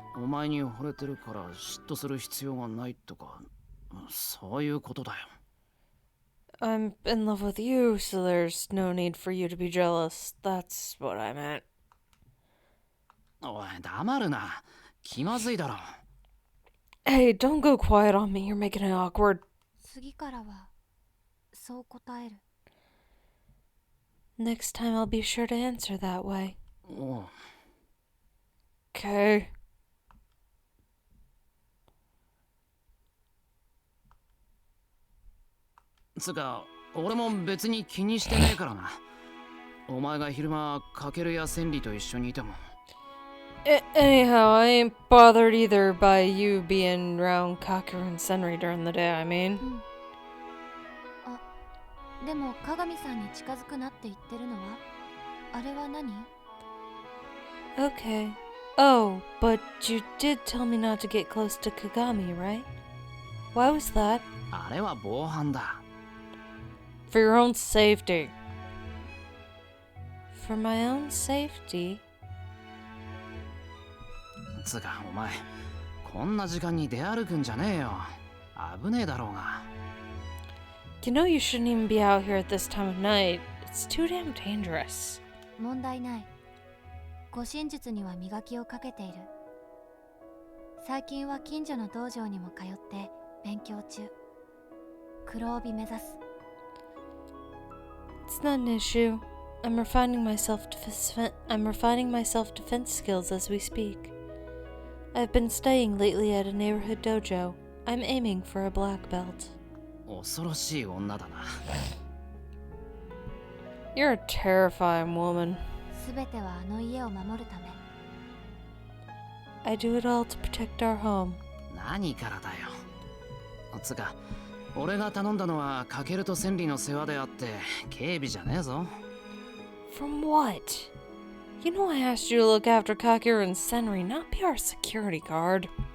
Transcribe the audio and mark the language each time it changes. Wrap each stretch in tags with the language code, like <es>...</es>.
<ja>お前に惚れてるから嫉妬する必要がないとか、そういうことだよ。</ja> <en>I'm in love with you, so there's no need for you to be jealous. That's what I meant.</en> <ja>おい、黙るな。気まずいだろ。</ja> <en>Hey, don't go quiet on me. You're making it awkward.</en> <ja>次からはそう答える。</ja> <en>Next time I'll be sure to answer that way.</en> <ja>おう。</ja> <en>Okay.</en> <ja>つうか、俺も別に気にしてねえからな。お前が昼間、カケルやセンリと一緒にいても。</ja> <en>Anyhow, I ain't bothered either by you being around Kakeru and Senri during the day, I mean.</en> <ja>うん。あ、でも鏡さんに近づくなって言ってるのはあれは何？</ja> <en>Okay. Oh, but you did tell me not to get close to Kagami, right? Why was that?</en> <ja>あれは防犯だ。</ja> <en>For your own safety. For my own safety?</en> <ja>つかお前こんな時間に出歩くんじゃねえよ。危ねえだろうが。</ja> <en>You know you shouldn't even be out here at this time of night. It's too damn dangerous.</en> <ja>問題ない。護身術には磨きをかけている。最近は近所の道場にも通って勉強中。黒帯目指す。</ja> <en>It's not an issue. I'm refining my self-defense skills as we speak. I've been studying lately at a neighborhood dojo. I'm aiming for a black belt.</en> <ja>恐ろしい女だな。</ja> <en>You're a terrifying woman.</en> <ja>すべてはあの家を守るため。</ja> <en>I do it all to protect our home.</en> <ja>何からだよ。つか俺が頼んだのはカケルとセンリの世話であって警備じゃねえぞ。</ja> <en>From what? You know I asked you to look after Kakeru and Senri, not be our security guard.</en>